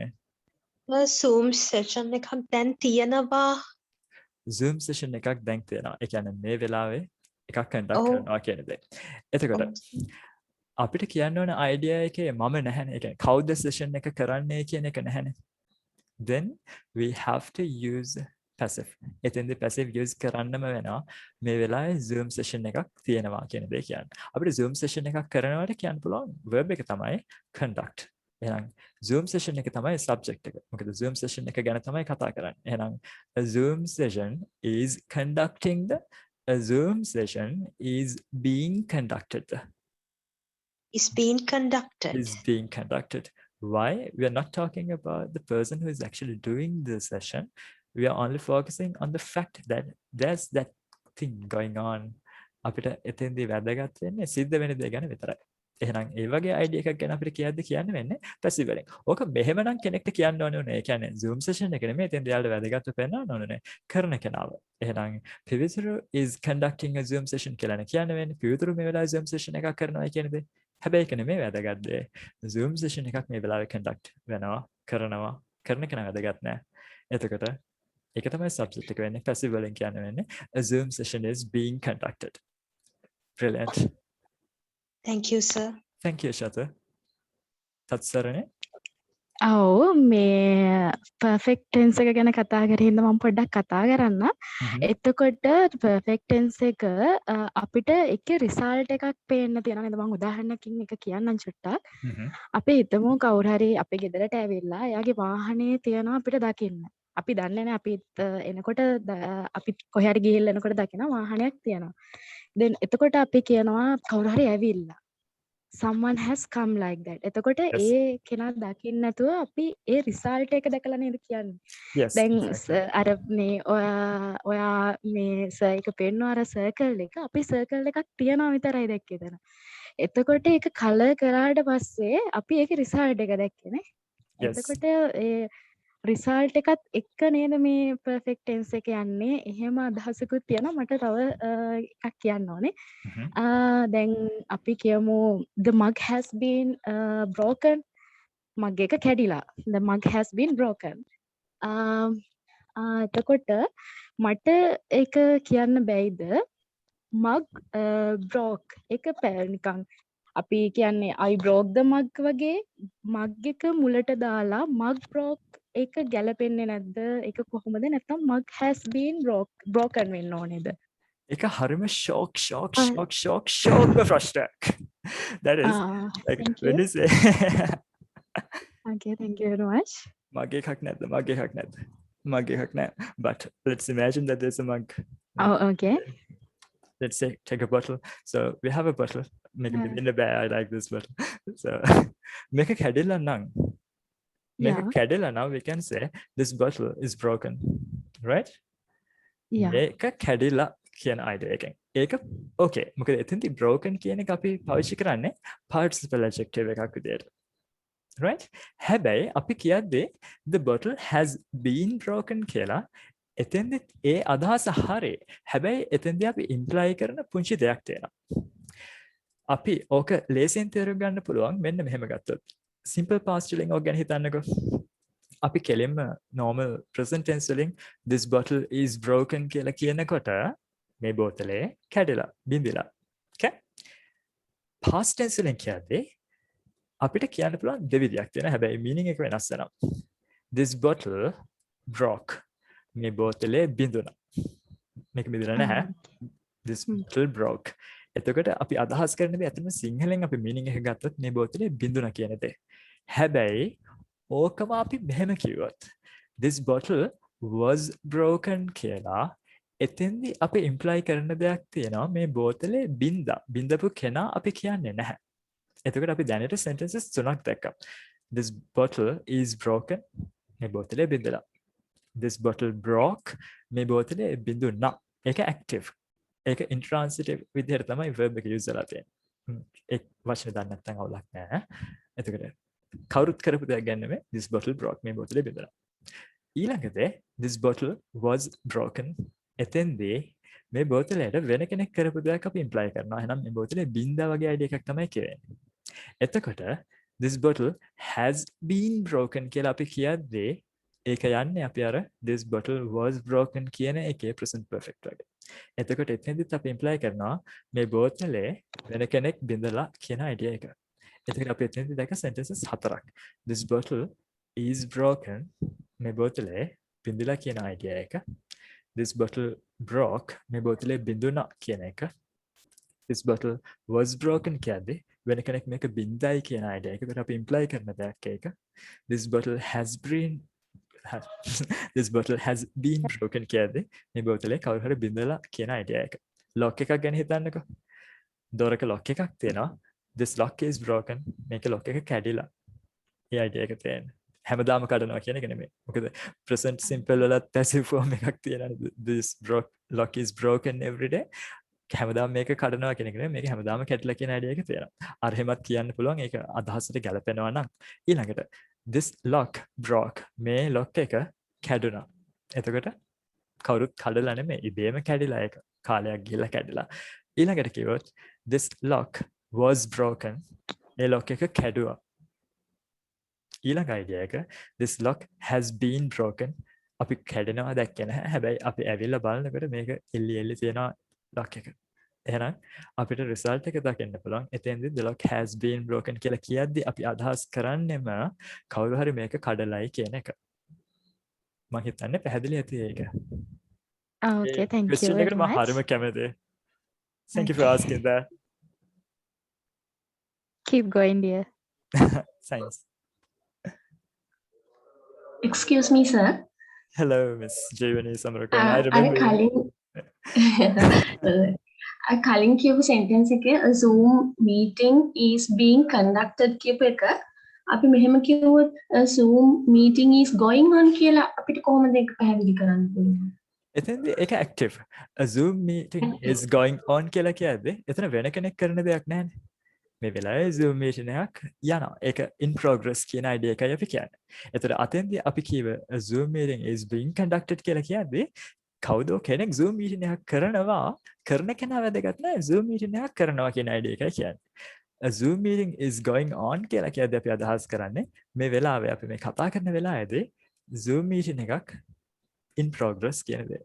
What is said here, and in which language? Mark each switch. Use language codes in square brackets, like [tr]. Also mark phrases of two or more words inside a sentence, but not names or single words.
[si] Zoom session එකක් දැන් තියෙනවා. Zoom session එකක් දැන් තියෙනවා. ඒ කියන්නේ මේ වෙලාවේ එකක් conduct කරනවා කියන දේ. එතකොට අපිට කියන්න ඕන idea එකේ මම නැහැනේ. ඒ කියන්නේ කවුද session එක කරන්නේ කියන එක නැහැනේ. [en] Then we have to use passive. [si] එතෙන්ද passive use කරන්නම වෙනවා. මේ වෙලාවේ Zoom session එකක් තියෙනවා කියන දේ කියන්නේ. අපිට Zoom session එකක් කරනවට කියන්න පුළුවන් verb එක තමයි conduct. එහෙනම් Zoom session එක තමයි subject එක. මොකද Zoom session එක ගැන තමයි කතා කරන්නේ. [en] එහෙනම් a Zoom session is conducting a Zoom session is being conducted. Is being conducted. Is being conducted. Why? We are not talking about the person who is actually doing the session. We are only focusing on the fact that there's that thing going on. [si] අපිට එතෙන්දී වැදගත් වෙන්නේ සිද්ධ වෙන දේ ගැන විතරයි. එහෙනම් ඒ වගේ idea එකක් ගැන අපිට කියන්න වෙන්නේ passive වලින්. ඕක මෙහෙමනම් කෙනෙක්ට කියන්න ඕනේ නේ. ඒ කියන්නේ Zoom session එක නෙමෙයි එතෙන්දී යාළුවා වැදගත්ව පෙන්නන්න ඕනේ කරන කෙනාව. එහෙනම් පිවිතුරු [en] is conducting a Zoom session [si] කියලා කියන්න වෙන්නේ. පිවිතුරු මේ වෙලාවේ Zoom session එකක් කරනවා කියන දේ. හැබැයි ඒක නෙමෙයි වැදගත් දේ. Zoom session එකක් මේ වෙලාවේ conduct වෙනවා කරනවා කරන කෙනා වැදගත් නෑ. එතකොට ඒක තමයි subject එක වෙන්නේ. passive වලින් කියන්න වෙන්නේ [en] a Zoom session is being conducted. Brilliant. Thank you sir. Thank you Shata. [si] තත්සරනේ? ඔව් මේ [en] perfect tense [si] එක ගැන කතා කරේ ඉඳන් මම පොඩ්ඩක් කතා කරන්න. එතකොට [en] perfect tense [si] එක අපිට එකේ result එකක් පේන්න තියෙනවා නේද? මම උදාහරණකින් එක කියන්නම් චුට්ටක්. අපි හිතමු කවුරු හරි අපේ ගෙදරට ඇවිල්ලා එයාගේ වාහනේ තියනවා අපිට දකින්න. අපි දන්නේ නැහැ අපිත් එනකොට අපි කොහේ හරි ගිහිල්ලා එනකොට දකින වාහනයක් තියනවා. then එතකොට අපි කියනවා කවුරු හරි ඇවිල්ලා. [en] someone has come like that. [si] එතකොට ඒ කෙනා දකින්න නැතුව අපි ඒ result එක දැකලා නේද කියන්නේ. දැන් අර මේ ඔයා මේ සර් එක පෙන්වන අර circle එක අපි circle එකක් තියනවා විතරයි දැක්කේ එතන. එතකොට ඒක color කරාට පස්සේ අපි ඒකේ result එක දැක්කේ නේ. එතකොට ඒ result එකත් එක්ක නේද මේ [en] perfect tense [si] එක යන්නේ. එහෙම අදහසකුත් තියෙනවා. මට තව එකක් කියන්න ඕනේ. දැන් අපි කියමු [en] the mug has been broken. [si] mug එක කැඩිලා. [en] the mug has been broken. [si] එතකොට මට ඒක කියන්න බැයිද [en] mug broke [si] එක නිකන් අපි කියන්නේ [en] I broke the mug [si] වගේ මග් එක මුලට දාලා [en] mug broke [si] ඒක ගැලපෙන්නේ නැද්ද ඒක කොහොමද නැත්නම් [en] mug has been broken [si] වෙන්න ඕනේද ඒක හරිම shock Ah. ප්‍රශ්නයක්. [en] That is like thank when you you say okay thank you very much [si] මගේ එකක් නැද්ද? මගේ එකක් නෑ. [en] But let's imagine that there's a mug. oh okay Let's say take a bottle. So we have a bottle. Make Yeah. it in the bag. I like this bottle. So make a [si] කැඩිලා නම් [en] Yeah. now we can say this bottle is broken. Right? yeah [si] මේක කැඩිලා කියන idea එකෙන්. ඒක okay. මොකද එතෙන්දී broken කියන එක අපි පාවිච්චි කරන්නේ [en] participle adjective [si] එකක් විදියට. Right? හැබැයි අපි කියද්දී [en] the bottle has been broken [si] කියලා එතෙන්දි ඒ අදහස හරි. හැබැයි එතෙන්දී අපි imply කරන පුංචි දෙයක් තියෙනවා. අපි ඕක ලේසියෙන් තේරුම් ගන්න පුළුවන් මෙන්න මෙහෙම ගත්තොත්. [en] simple past [si] වලින් ඕක ගැන හිතන්නකෝ. අපි කෙලින්ම [en] normal present tense [si] වලින් [en] this bottle is broken [si] කියලා කියනකොට මේ බෝතලේ කැඩිලා බිඳිලා. Okay? [en] past tense [si] වලින් කියද්දී අපිට කියන්න පුළුවන් දෙවිදියක් තියෙනවා. හැබැයි meaning එක වෙනස් වෙනවා. [en] This bottle broke. [si] මේ බෝතලේ බිඳුණා. මේක බිඳිලා නැහැ. [en] This bottle broke. [si] එතකොට අපි අදහස් කරන දේ අතන සිංහලෙන් අපි meaning එක ගත්තොත් මේ බෝතලේ බිඳුණා කියන දේ. හැබැයි ඕකම අපි මෙහෙම කිව්වොත් [en] this bottle was broken [si] කියලා එතෙන්දී අපි imply කරන දෙයක් තියෙනවා මේ බෝතලේ බිඳපු කෙනා අපි කියන්නේ නැහැ. එතකොට අපි දැනට sentences තුනක් දැක්කා. [en] This bottle is broken. [si] මේ බෝතලේ බිඳලා. [en] This bottle broke. [si] මේ බෝතලේ බිඳුණා. ඒක active. ඒක intransitive විදිහට තමයි verb එක use කරලා තියෙන්නේ. ඒ වචනේ දන්නේ නැත්නම් අවුලක් නැහැ. එතකොට කවුරුත් කරපු දෙයක් ගන්න නෙමෙයි [en] this bottle broke [si] මේ බෝතලේ බිඳුණා. [en] ඊළඟට this bottle was broken. [si] එතෙන්දී මේ බෝතලයට වෙන කෙනෙක් කරපු දෙයක් අපි imply කරනවා. එහෙනම් මේ බෝතලේ බින්දා වගේ idea එකක් තමයි කියන්නේ. එතකොට [en] this bottle has been broken [si] කියලා අපි කියද්දී ඒක යන්නේ අපි අර [en] this bottle was broken [si] කියන එකේ [en] present perfect [si] වගේ. එතකොට එතෙන්දිත් අපි imply කරනවා මේ බෝතලේ වෙන කෙනෙක් බින්දලා කියන idea එක. එතකොට අපි එතෙන්දි දැක්ක sentences හතරක්. [en] This bottle is broken. [si] මේ බෝතලේ බින්දලා කියන idea එක. [en] This bottle broke. [si] මේ බෝතලේ බින්දුණා කියන එක. [en] This bottle was broken [si] කියද්දී වෙන කෙනෙක් මේක බින්දයි කියන idea එක. ඒකට අපි imply කරන දෙයක් ඒක. [en] This bottle has been broken [si] කියද්දී මේ බෝතලේ කවුරු හරි බින්දලා කියන idea එක. lock එකක් ගැන හිතන්නකෝ. දොරක lock එකක් තියෙනවා. [en] This lock is broken. [si] මේක lock එක කැඩිලා. ඒ idea එක තියෙනවා. හැමදාම කඩනවා කියන එක නෙමෙයි. මොකද [en] present simple [si] වලත් [en] passive form [si] එකක් තියෙනවා. [en] This lock is broken every day. [si] හැමදාම මේක කඩනවා කියන එක නෙමෙයි. මේක හැමදාම කැඩලා කියන idea එක තියෙනවා. අර එහෙමත් කියන්න පුළුවන්. ඒක අදහසට ගැලපෙනවා නම්. ඊළඟට [en] this lock broke. [si] මේ lock එක කැඩුනා. එතකොට කවුරුත් කඩලා නෙමෙයි. ඉබේම කැඩිලා ඒක. කාලයක් ගිහලා කැඩිලා. ඊළඟට කිව්වොත් [en] this lock was broken. [si] ඒ lock එක කැඩුවා. ඊළඟ idea එක [en] this lock has been broken. [si] අපි කැඩෙනවා දැක්කේ නැහැ. හැබැයි අපි ඇවිල්ලා බලනකොට මේක එල්ලි තියෙනවා lock එක. එහෙනම් අපිට result එක දකින්න පුළුවන්. එතෙන්දී [en] the lock has been broken [si] කියලා කියද්දි අපි අදහස් කරන්නේම කවුරු හරි මේක කඩලයි කියන එක. මම හිතන්නේ පැහැදිලි ඇති ඒක. [en] okay thank you question very [si] එකට මම [en] much [si] හරිම කැමතියි. [en] Thank you for asking that. keep going dear Thanks. Excuse me, sir. Hello, Miss Jayvani Samarakon. I [si] අර [en] remember you. [si] කලින් කියපු sentence එකේ [en] a Zoom meeting is being conducted [si] කියපු එක අපි මෙහෙම කිව්වොත් [en] a Zoom meeting is going on [si] කියලා අපිට කොහොමද ඒක පැහැදිලි කරන්න පුළුවන්? එතෙන්දී ඒක active. [en] A Zoom meeting is going on [si] කියලා කියද්දී එතන වෙන කෙනෙක් කරන දෙයක් නැහැනේ. මේ වෙලාවේ Zoom meeting එකක් යනවා. ඒක [en] in progress [si] කියන idea එකයි අපි කියන්නේ. එතකොට අතෙන්දී අපි කියව [en] a Zoom meeting is being conducted [si] කියලා කියද්දී කවුද කෙනෙක් Zoom meeting එකක් කරනවා කරන කෙනා වැදගත් නැහැ. Zoom meeting එකක් කරනවා කියන idea එකයි කියන්නේ. [en] A Zoom meeting is going on [si] කියලා කියද්දී අපි අදහස් කරන්නේ මේ වෙලාවේ අපි මේ කතා කරන වෙලාවේදී Zoom meeting එකක් [en] in progress [si] කියන දේ.